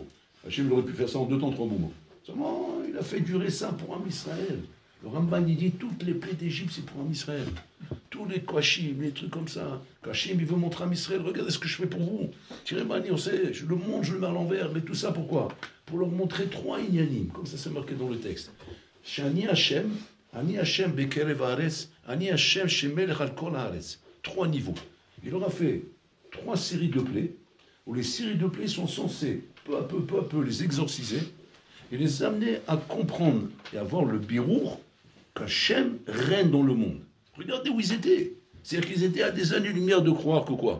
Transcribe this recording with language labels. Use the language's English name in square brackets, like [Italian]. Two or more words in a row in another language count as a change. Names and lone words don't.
[French] Hachem aurait pu faire ça en 2 temps, 3 mouvements. Seulement, il a fait durer ça pour [Hebrew] עם ישראל. [French] Le Ramban, il dit, toutes les plaies d'Égypte, c'est pour [Hebrew] עם ישראל. [French] Tous les Kashim, les trucs comme ça. Kashim, il veut montrer à [Hebrew] עם ישראל, [French] regardez ce que je fais pour vous. Tirez Mani, on sait, je le montre, je le mets à l'envers, mais tout ça pourquoi? Pour leur montrer 3 inyanim, comme ça c'est marqué dans le texte. [Hebrew] שאני השם, אני השם בקרב הארץ, אני השם שמלך על כל הארץ. [French] 3 niveaux. Il leur a fait 3 séries de plaies, où les séries de plaies sont censées, peu à peu, les exorciser, et les amener à comprendre et à voir le birour qu'Hachem règne dans le monde. Regardez où ils étaient. C'est-à-dire qu'ils étaient à des années-lumière de croire que quoi?